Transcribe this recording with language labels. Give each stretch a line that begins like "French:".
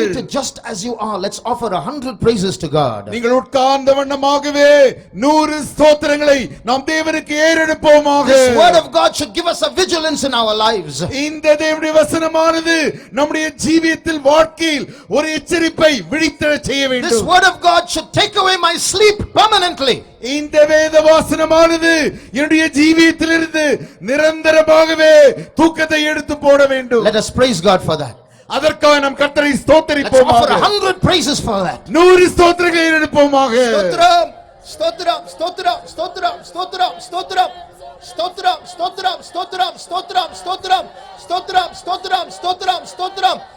English: Seated just as you are, let's offer 100 praises to God.
Tamil: நீங்கள் உட்கார்ந்த வண்ணமாகவே 100 ஸ்தோத்திரங்களை நாம் தேவனுக்கு ஏறெடுப்போமாக.
English: This word of God should give us a vigilance in our lives.
Tamil: இந்த தேவனுடைய வசனமானது நம்முடைய ஜீவியத்தில் வாழ்க்கையில் ஒரு எச்சரிப்பை விழித்தெழச் செய்ய வேண்டும்.
English: This word of God should take away my sleep permanently.
Tamil: இந்த வேத வசனமானது என்னுடைய ஜீவியத்திலிருந்து நிரந்தரமாகவே தூக்கத்தை எடுத்து போட வேண்டும்.
English: Let us praise God for that.
Tamil: அதற்காக நாம் கர்த்தரை
English: Let's
Tamil: ஸ்தோத்திரிப்போமாக.
English: offer 100 praises for that.
Tamil: 100 ஸ்தோத்திரங்களை எடுப்போமாக. Stotram, stotram, stotram, stotram, stotram, stotram. Stotram, stotram, stotram, stotram, stotram. Stotram, stotram, stotram, stotram.